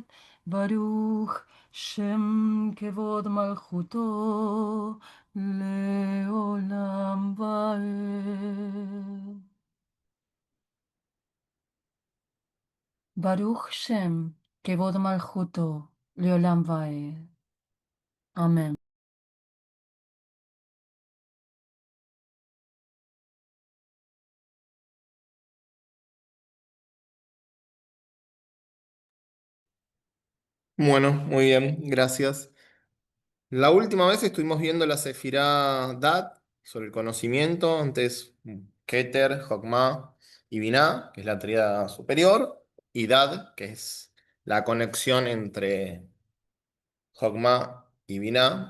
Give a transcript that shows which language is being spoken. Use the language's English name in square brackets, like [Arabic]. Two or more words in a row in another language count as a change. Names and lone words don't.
[Hebrew] ברוך שם כבוד מלכותו לעולם ועד. ברוך שם כבוד מלכותו לעולם ועד. אמן. [Spanish] Bueno, muy bien, gracias. La última vez estuvimos viendo la Sefirá Dat sobre el conocimiento, antes Keter, Jokmah y Binah, que es la tríada superior, y Dad, que es la conexión entre Jokmah y Binah.